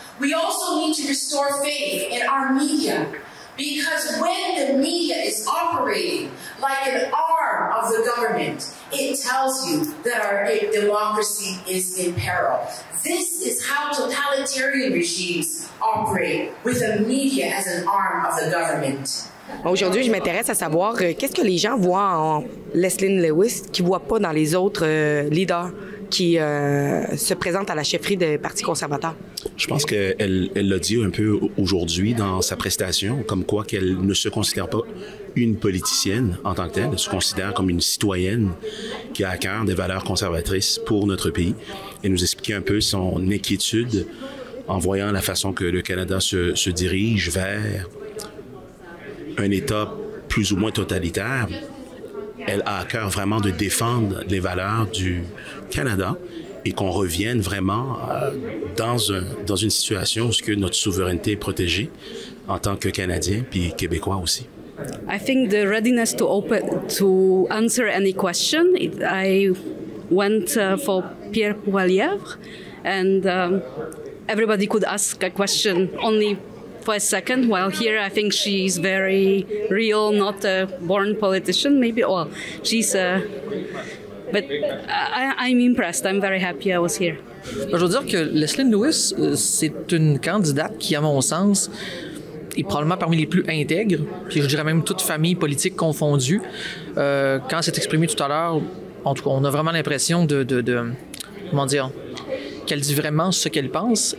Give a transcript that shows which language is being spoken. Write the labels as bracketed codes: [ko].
[en] We also need to restore faith in our media. Because when the media is operating like an arm of the government, it tells you that our democracy is in peril. This is how totalitarian regimes operate, with the media as an arm of the government. [fr] Aujourd'hui, je m'intéresse à savoir qu'est-ce que les gens voient en Leslyn Lewis qu'ils ne voient pas dans les autres leaders qui se présentent à la chefferie du Parti conservateur. Je pense qu'elle l'a dit un peu aujourd'hui dans sa prestation, comme quoi qu'elle ne se considère pas une politicienne en tant que telle, elle se considère comme une citoyenne qui a à cœur des valeurs conservatrices pour notre pays et nous expliquer un peu son inquiétude en voyant la façon que le Canada se dirige vers un État plus ou moins totalitaire. Elle a à cœur vraiment de défendre les valeurs du Canada et qu'on revienne vraiment dans une situation où notre souveraineté est protégée en tant que Canadiens puis Québécois aussi. [en] I think the readiness to answer any question. I went for Pierre Poilievre, and everybody could ask a question only for a second, while here I think she's very real, not a born politician, maybe. Well, she's but I'm impressed. I'm very happy I was here. [fr] Je veux dire que Leslyn Lewis, c'est une candidate qui, à mon sens, est probablement parmi les plus intègres, puis je dirais même toute famille politique confondue. Quand elle s'est exprimée tout à l'heure, en tout cas, on a vraiment l'impression comment dire, qu'elle dit vraiment ce qu'elle pense.